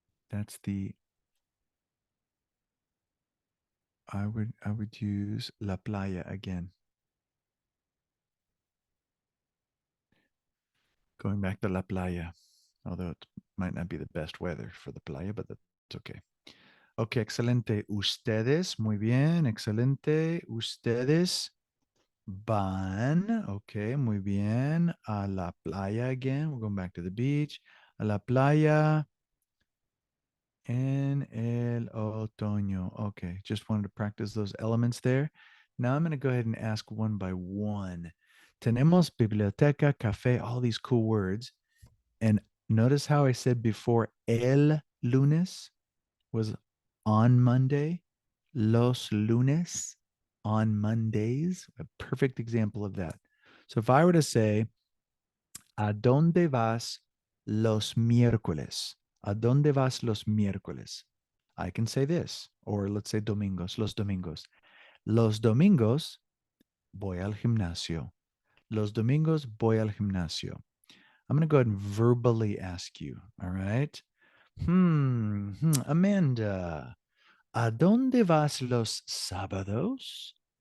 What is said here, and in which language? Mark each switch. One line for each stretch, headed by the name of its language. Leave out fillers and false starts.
English: That's the, I would use la playa again. Going back to la playa, although it might not be the best weather for the playa, but that's okay.
Spanish: Ok, excelente. Ustedes, muy bien, excelente. Ustedes van, ok, muy bien. A la playa again.
English: We're going back to the beach.
Spanish: A la playa en el otoño.
English: Okay, just wanted to practice those elements there. Now I'm going to go ahead and ask one by one. Tenemos biblioteca, café, all these cool words. And notice how I said before el lunes was on Monday, los lunes on Mondays, a perfect example of that. So if I were to say,
Spanish: ¿a dónde vas los miércoles? ¿A dónde vas los miércoles?
English: I can say this, or let's say
Spanish: domingos, los domingos. Los domingos voy al gimnasio. Los domingos voy al gimnasio.
English: I'm going to go ahead and verbally ask you, all right?
Spanish: Amanda, ¿a dónde vas los sábados?